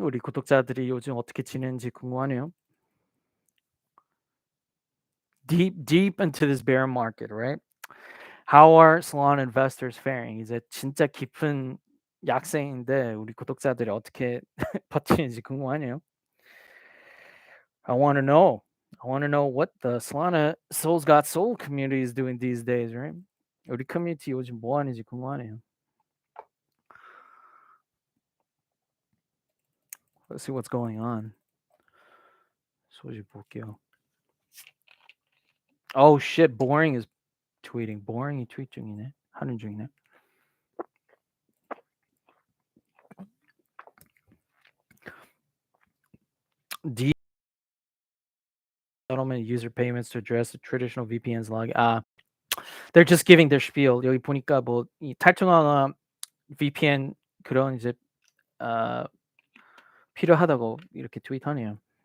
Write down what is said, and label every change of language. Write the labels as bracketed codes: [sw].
[ko] 우리 구독자들이 요즘 어떻게 지내는지 궁금하네요. [en] Deep into this bear market, right? How are Solana investors faring? [ko] 이제 진짜 깊은 약세인데 우리 구독자들이 어떻게 버티는지 궁금하네요. [en] I want to know. I want to know what the Solana Seoul'sGotSOL community is doing these days, right? [ko] 우리 커뮤니티 요즘 뭐 하는지 궁금하네요. [en] Let's see what's going on. [ko] 소식 볼게요. [en] Oh shit, Boring is tweeting. [ko] Boring이 트윗 중이네. 하는 중이네. [en] Settlement user payments to address the traditional VPNs log. They're just giving their spiel. [ko] 여기 보니까 뭐 이 탈중앙화 VPN 그런 이제 필요하다고 이렇게 트윗하네요.